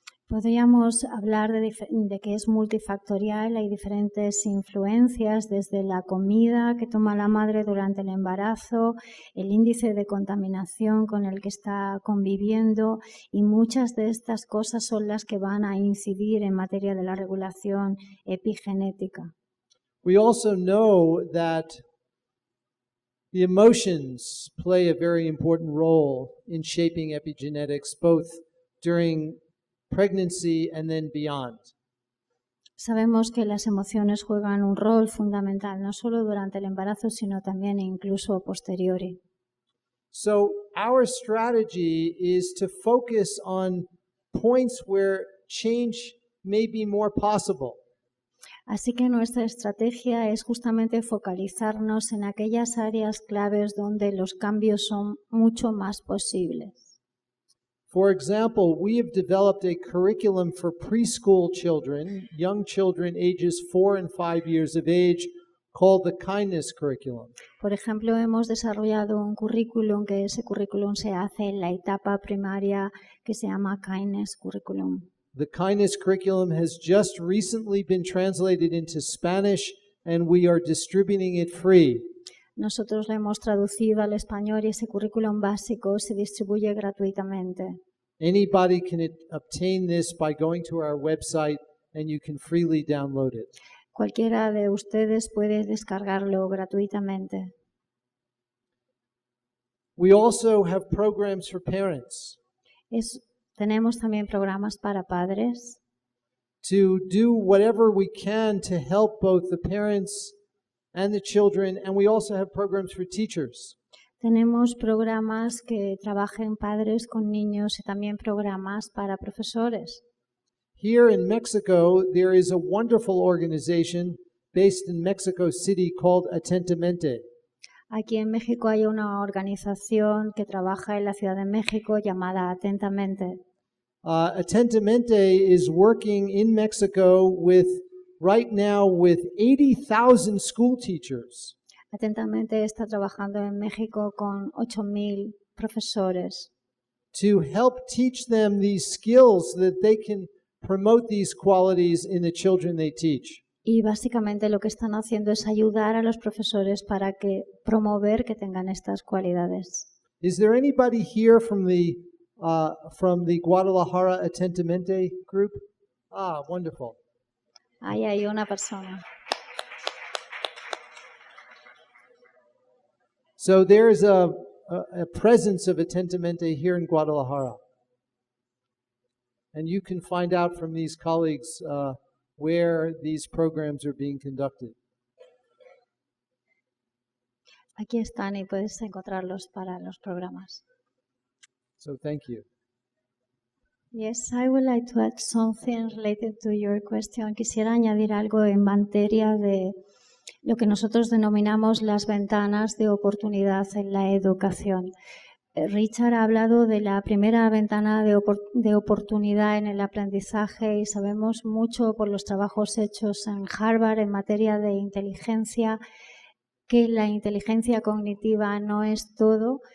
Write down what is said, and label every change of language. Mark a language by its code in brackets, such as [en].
[es] Podríamos hablar de que es multifactorial, hay diferentes influencias, desde la comida que toma la madre durante el embarazo, el índice de contaminación con el que está conviviendo, y muchas de estas cosas son las que van a incidir en materia de la regulación epigenética. [en] We also know that the emotions play a very important role in shaping epigenetics, both during pregnancy and then beyond. [es] Sabemos que las emociones juegan un rol fundamental, no solo durante el embarazo, sino también e incluso a posteriori. [en] So our strategy is to focus on points where change may be more possible. [es] Así que nuestra estrategia es justamente focalizarnos en aquellas áreas claves donde los cambios son mucho más posibles. [en] For example, we have developed a curriculum for preschool children, young children ages 4 and 5 years of age, called the Kindness Curriculum. [es] Por ejemplo, hemos desarrollado un currículum que ese currículum se hace en la etapa primaria que se llama Kindness Curriculum. [en] The Kindness Curriculum has just recently been translated into Spanish and we are distributing it free. [es] Nosotros lo hemos traducido al español y ese currículum básico se distribuye gratuitamente. [en] Anybody can obtain this by going to our website and you can freely download it. [es] Cualquiera de ustedes puede descargarlo gratuitamente. [en] We also have programs for parents [es] Tenemos también programas para padres [en] to do whatever we can to help both the parents and the children, and we also have programs for teachers. [es] Tenemos programas que trabajen padres con niños y también programas para profesores. [en] Here in Mexico, there is a wonderful organization based in Mexico City called Atentamente. [es] Aquí en México hay una organización que trabaja en la Ciudad de México llamada Atentamente. [en] Atentamente is working in Mexico right now with 80,000 school teachers. [es] Atentamente está trabajando en México con 8.000 profesores [en] to help teach them these skills so that they can promote these qualities in the children they teach. [es] y básicamente lo que están haciendo es ayudar a los profesores para promover que tengan estas cualidades. [en] Is there anybody here from the Guadalajara Atentamente group? Ah, wonderful. [es] Ahí hay una persona. [en] So there's a presence of Atentamente here in Guadalajara. And you can find out from these colleagues where these programs are being conducted. [es] Aquí están y puedes encontrarlos para los programas. [en] So thank you. Yes, I would like to add something related to your question. [es] Quisiera añadir algo en materia de lo que nosotros denominamos las ventanas de oportunidad en la educación. Richard ha hablado de la primera ventana de oportunidad en el aprendizaje y sabemos mucho por los trabajos hechos en Harvard en materia de inteligencia que la inteligencia cognitiva no es todo.